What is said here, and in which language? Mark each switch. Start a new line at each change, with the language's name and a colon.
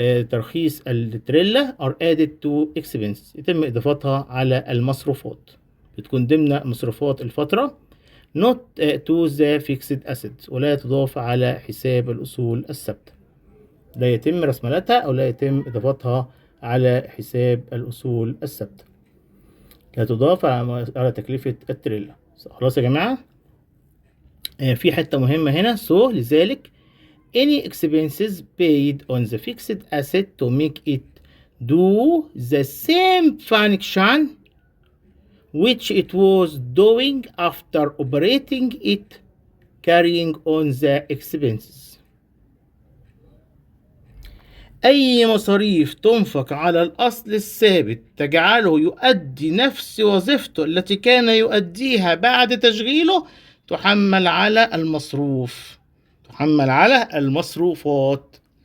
Arabic: ترخيص التريلا
English: are added to expenses،
Arabic: يتم إضافتها على المصروفات، بتكون ضمن مصروفات الفترة
English: not to the fixed assets،
Arabic: ولا تضاف على حساب الأصول الثابتة. لا يتم رسملتها أو لا يتم إضافتها على حساب الأصول الثابتة، لا تضاف على تكلفة التريلا. خلاص يا جماعة؟ في حتة مهمة هنا.
English: لذلك any expenses paid on the fixed asset to make it do the same function which it was doing after operating it carrying on the expenses.
Arabic: أي مصاريف تنفق على الأصل الثابت تجعله يؤدي نفس وظيفته التي كان يؤديها بعد تشغيله تحمل على المصروفات.